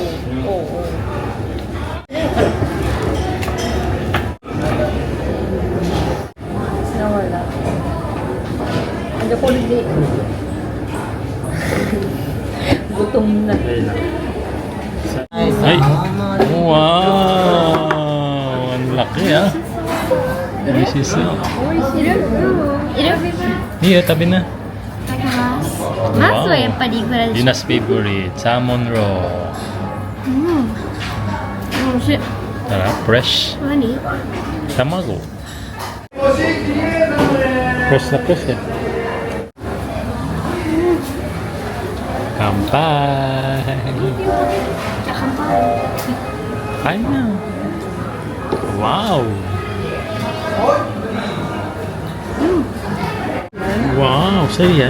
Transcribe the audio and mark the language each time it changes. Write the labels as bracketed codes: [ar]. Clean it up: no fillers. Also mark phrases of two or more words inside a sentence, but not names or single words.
[tl] Oo. Nawala. Ang holiday. Gutom na. Ay! Wow! Ang laki ah! [en] This is Iya, [tl] tabi na. [ja] いただきます。マスはやっぱりいくらでしょう。 [en] Dina's favorite, salmon roe. [ja] 美味しい。 [tl] Tara, fresh. [ja] 何？ [tl] Tamago. Fresh na fresh eh. Kampai! Kain na. Wow! Wow! Sa'yo yan?